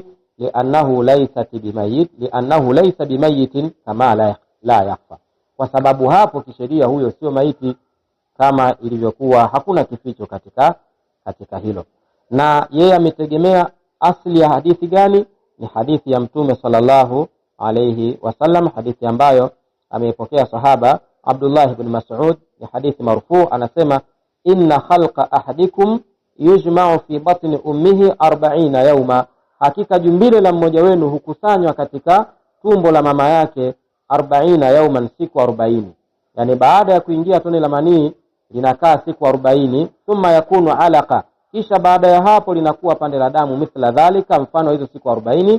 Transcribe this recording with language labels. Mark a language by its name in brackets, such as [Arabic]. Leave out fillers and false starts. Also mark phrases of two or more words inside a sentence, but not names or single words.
[Arabic] لأنه ليس بميت كما لا يخفى, [Swahili] kwa sababu hapo kisheria huyo sio maiti kama ilivyokuwa, hakuna kificho katika hilo. Na yeye ametegemea asili ya hadithi gani? Ni hadithi ya Mtume [Arabic] صلى الله عليه وسلم, [Swahili] hadithi ambayo ameipokea sahaba Abdullah ibn Mas'ud, ni hadithi marfu. Anasema, [Arabic] إن خلق أحدكم يجمع في بطن أمه 40 يوما, [Swahili] hakika jumbile la mmoja wenu hukusanywa katika tumbo la mama yake 40 yawman, siku 40. Yani baada ya kuingia tone la manii linakaa siku 40. [Arabic] ثم يكون علقة, [Swahili] kisha baada ya hapo linakuwa pande la damu, [Arabic] مثل ذلك, [Swahili] mfano hizo siku 40.